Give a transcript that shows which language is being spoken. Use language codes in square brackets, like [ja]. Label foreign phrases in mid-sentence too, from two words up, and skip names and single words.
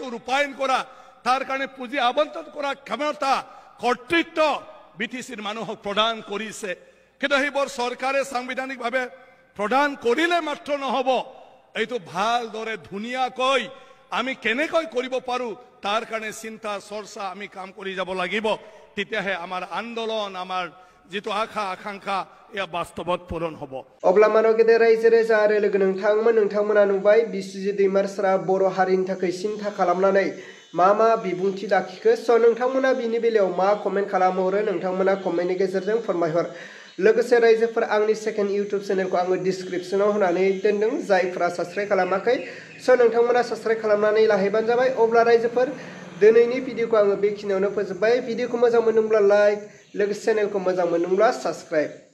[as] ৰূপায়ণ কৰা তাৰ কাৰণে পুঁজি আবণ্টন কৰা ক্ষমতা কৰ্তৃত্ব বিটিসিৰ মানুহক প্ৰদান কৰিছে কিন্তু সেইবোৰ চৰকাৰে সাংবিধানিকভাৱে প্ৰদান কৰিলে মাত্ৰ নহব এইটো ভালদৰে ধুনীয়াকৈ আমি কেনেকৈ কৰিব পাৰো তাৰ কাৰণে চিন্তা চৰ্চা আমি কাম কৰি যাব লাগিব তেতিয়াহে আমাৰ আন্দোলন আমাৰ জিতু আশা আকাংক্ষা যা বাস্তৱত পূৰণ হ'ব [brx] अब्ला मानो गेदेर रायजो राजा आरो लोगो नोंथांमोना नुबाय बिसुजि दैमारिसारा बर' हारिनि थाखाय सिन्था खालामनानै मा बिबुंथि लाखिखो स' नोंथांमोना बिनि बेलायाव मा कमेन्ट खालामहरो नोंथांमोना कमेन्टनि गेजेरजों फोरमायहर लोगोसे रायजोफोर आंनि सेकेन्ड इउटुब चेनेलखौ आङो डिसक्रिपसनाव होनानै दोनदों जायफोरा साबस्क्राइब खालामाखै स' नोंथांमोना साबस्क्राइब खालामनानै लाहैबानो जाबाय अब्ला रायजोफोर दिनैनि भिडिअखौ आङो बेखिनियावनो फोजोबबाय भिडिअखौ मोजां मोनदोंब्ला लाइक लोगोसे चेनेलखौ मोजां मोनदोंब्ला साबस्क्राइब